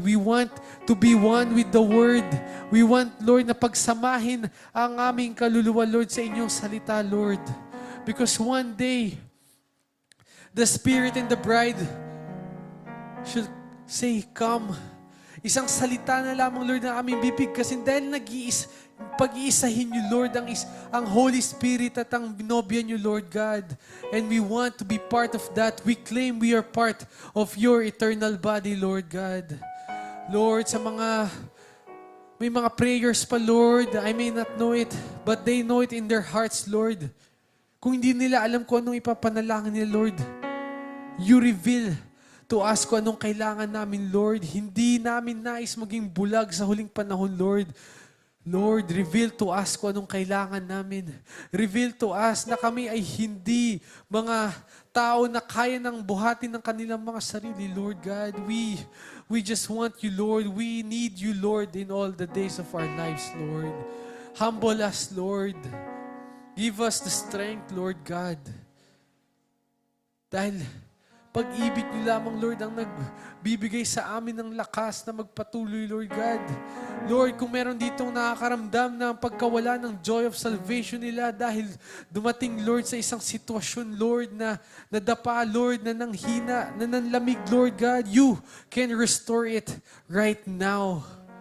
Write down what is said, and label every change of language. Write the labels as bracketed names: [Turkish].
[English] We want to be one with the word. We want, Lord, [Filipino] na pagsamahin ang aming kaluluwa, Lord, sa inyong salita, [English] Lord. Because one day, the Spirit and the bride should say, come. [Filipino] Isang salita na lamang, Lord, ng aming bibig. Kasi dahil pag-iisahin niyo, Lord, ang Holy Spirit at ang binobya niyo, Lord God. [English] And we want to be part of that. We claim we are part of your eternal body, Lord God. [Filipino] Lord, may mga prayers pa, Lord. [English] I may not know it, but they know it in their hearts, Lord. [Filipino] Kung hindi nila alam kung anong ipapanalangin nila, Lord, [English] you reveal to us [Filipino] kung anong kailangan namin, Lord. Hindi namin nais maging bulag sa huling panahon, Lord. Lord, [English] reveal to us [Filipino] kung anong kailangan namin. Reveal to us na kami ay hindi mga tao na kaya ng buhatin ng kanilang mga sarili, Lord God. [English] We just want you, Lord. We need you, Lord, in all the days of our lives, Lord. Humble us, Lord. Give us the strength, Lord God. [Filipino] Dahil pag-ibig niyo lamang, Lord, ang nagbibigay sa amin ng lakas na magpatuloy, Lord God. Lord, kung meron ditong nakakaramdam ng pagkawala ng joy of salvation nila dahil dumating, Lord, sa isang sitwasyon, Lord, na nadapa, Lord, na nanghina, na nanlamig, Lord God, you can restore it right now.